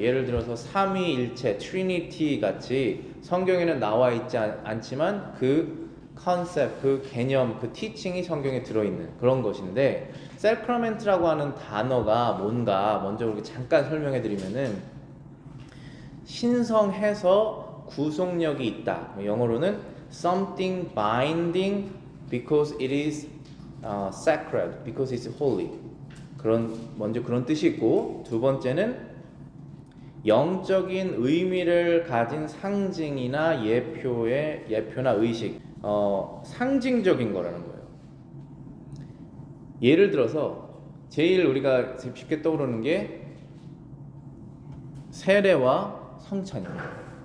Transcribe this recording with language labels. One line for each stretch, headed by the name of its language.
Korean: 예를 들어서 삼위일체, 트리니티 같이 성경에는 나와 있지 않지만 그 컨셉, 그 개념, 그 티칭이 성경에 들어있는 그런 것인데, sacrament라고 하는 단어가 뭔가 먼저 이렇게 잠깐 설명해 드리면은, 신성해서 구속력이 있다. 영어로는
English: something binding because it is sacred, because it's holy.
Korean: 먼저 그런 뜻이 있고, 두 번째는 영적인 의미를 가진 상징이나 예표나 의식, 상징적인 거라는 거예요. 예를 들어서 제일 우리가 쉽게 떠오르는 게 세례와 성찬입니다.